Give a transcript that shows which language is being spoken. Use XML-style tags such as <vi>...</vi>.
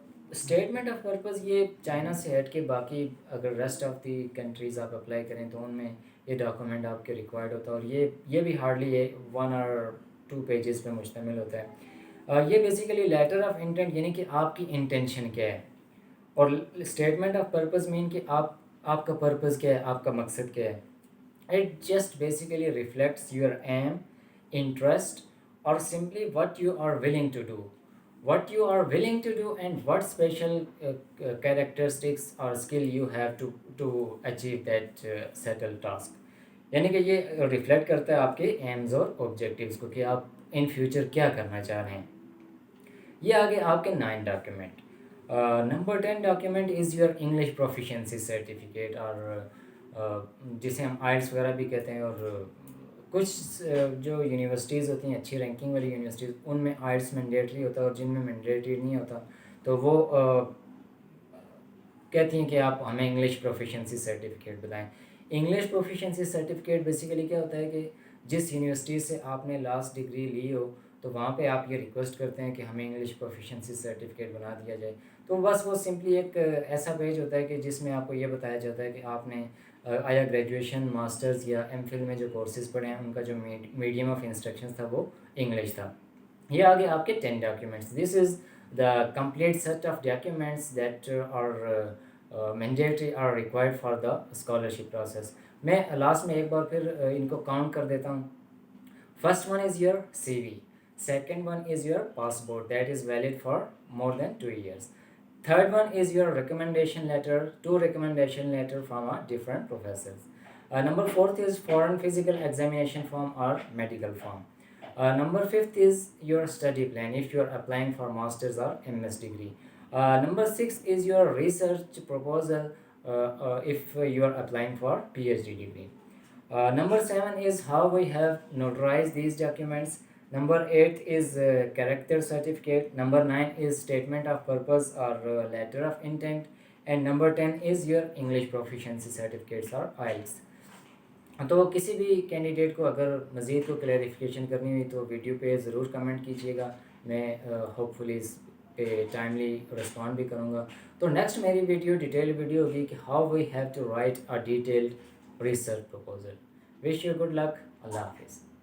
<ur>Statement of purpose یہ China سے ہٹ کے باقی اگر</ur> <en>rest of the countries</en> <ur>آپ اپلائی کریں تو ان میں یہ ڈاکومنٹ آپ کے ریکوائرڈ ہوتا ہے, اور یہ بھی ہارڈلی</ur> <en>1 or 2 pages</en> <ur>پہ مشتمل ہوتا ہے. یہ بیسیکلی لیٹر آف انٹینٹ یعنی کہ آپ کی انٹینشن کیا ہے, اور اسٹیٹمنٹ آف پرپز مین کہ آپ کا پرپز کیا ہے, آپ کا مقصد کیا ہے.</ur> <en>It just basically reflects your aim, interest, اور simply what you are willing to do, what you are willing to do and what special characteristics or skill you have to achieve that settled task.</en> <ur>یعنی کہ یہ reflect کرتا ہے آپ کے Ms اور objectives کو کہ آپ</ur> <en>in future</en> <ur>کیا کرنا چاہ رہے ہیں. یہ آگے آپ کے 9 document.</ur> <en>number 10 document is your English proficiency certificate,</en> <ur>اور جسے ہم آئلٹس وغیرہ بھی کہتے ہیں. اور کچھ جو یونیورسٹیز ہوتی ہیں اچھی رینکنگ والی یونیورسٹیز, ان میں آئلٹس مینڈیٹری ہوتا ہے, اور جن میں مینڈیٹری نہیں ہوتا تو وہ کہتی ہیں کہ آپ ہمیں انگلش پروفیشنسی سرٹیفکیٹ بتائیں. انگلش پروفیشنسی سرٹیفکیٹ بیسیکلی کیا ہوتا ہے کہ جس یونیورسٹی سے آپ نے لاسٹ ڈگری لی ہو تو وہاں پہ آپ یہ ریکویسٹ کرتے ہیں کہ ہمیں انگلش پروفیشنسی سرٹیفکیٹ بنا دیا جائے. تو بس وہ سمپلی ایک ایسا پیج ہوتا ہے کہ جس میں آپ کو یہ بتایا جاتا ہے کہ آپ نے آیا گریجویشن, ماسٹرز یا ایم فل میں جو کورسز پڑھے ہیں ان کا جو میڈیم آف انسٹرکشن تھا وہ انگلش تھا. یہ آگے آپ کے 10 documents.</ur> <en>This is the complete set of documents that are mandatory or required for the scholarship process.</en> <ur>میں لاسٹ میں ایک بار پھر ان کو کاؤنٹ کر دیتا ہوں.</ur> <en>First one is your C V, second one is your passport that is valid for more than 2 years. Third one is your recommendation letter, 2 recommendation letter from different professors. Number 4th is foreign physical examination form or medical form. Number 5th is your study plan if you are applying for master's or MS degree. Number 6 is your research proposal if you are applying for PhD degree. Number 7 is how we have notarized these documents. Number 8 is character certificate. Number 9 is statement of purpose or letter of intent. And number 10 is your English proficiency certificates or IELTS.</en> <ur>تو کسی بھی candidate کو اگر مزید کو clarification کرنی ہوئی تو ویڈیو پہ ضرور کمنٹ کیجیے گا, میں ہوپ فلی اس پہ ٹائملی رسپونڈ بھی کروں گا. تو نیکسٹ میری ویڈیو ڈیٹیل ویڈیو ہوگی کہ</ur> <en>How we have to write a detailed research proposal. Wish you good luck. اللہ حافظ.</en>